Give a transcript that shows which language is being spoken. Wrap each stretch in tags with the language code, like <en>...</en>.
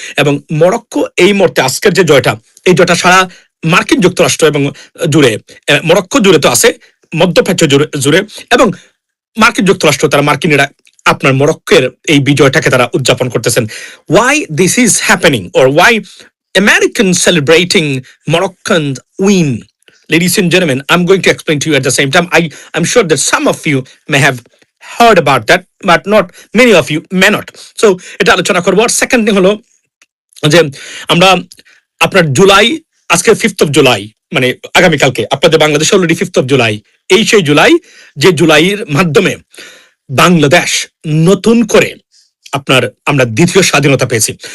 <bn>এবং মরক্কো এই মুহূর্তে আজকের যে জয়টা, এই জয়টা সারা মার্কিন যুক্তরাষ্ট্র এবং জুড়ে, মরক্কো জুড়ে তো আছে, মধ্যপ্রাচ্য জুড়ে এবং মার্কিন যুক্তরাষ্ট্র, তারা মার্কিনীরা আপনার মরক্কোর এই বিজয়টাকে তারা উদযাপন করতেছেন।</bn> <en>Why this is happening, or why American celebrating Moroccan win? Ladies and gentlemen, I'm going to explain to you at the same time. I'm sure that some of you may have heard about that, but not many of you may not.</en> <bn>So এটা আলোচনা করবো। আর second thing হলো যে আমরা আপনার জুলাই, আজকে 5th of July, মানে আগামীকালকে আপনাদের বাংলাদেশে অলরেডি 5th of জুলাই, এই সেই জুলাই যে জুলাইয়ের মাধ্যমে বাংলাদেশ নতুন করে আপনার আমরা দ্বিতীয় স্বাধীনতা পেয়েছি।</bn>